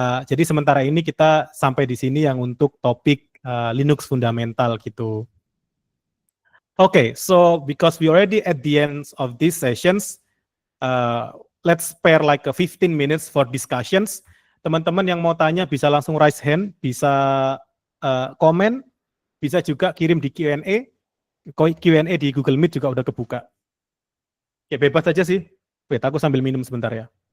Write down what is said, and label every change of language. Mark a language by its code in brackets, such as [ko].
[id] Jadi sementara ini kita sampai di sini yang untuk topik Linux fundamental gitu. [en] Okay, so because we already at the end of these sessions, let's spare like 15 minutes for discussions. [id] Teman-teman yang mau tanya bisa langsung [en] raise hand, [id] bisa komen, bisa juga kirim di Q&A. Q&A di Google Meet juga udah kebuka. Ya bebas aja sih. Wait, aku sambil minum sebentar ya.